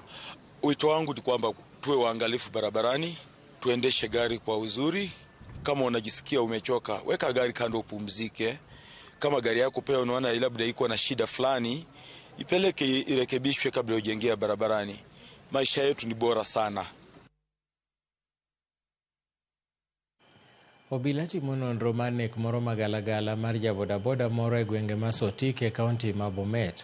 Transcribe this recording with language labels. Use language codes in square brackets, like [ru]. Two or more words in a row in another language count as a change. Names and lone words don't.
[sw] Wito wangu ni kwamba tuwe waangalifu barabarani, tuendeshe gari kwa uzuri. Kama unajisikia umechoka, weka gari kando upumzike. Kama gari yako pia unaona labda iko na shida fulani, ipeleke irekebishwe kabla ujengea barabarani. Maisha yetu ni bora sana. [luo] Obila timo nonro mar nek moro magalagala mar jabodaboda moro e gwenge ma Sotik e kaunti ma Bomet.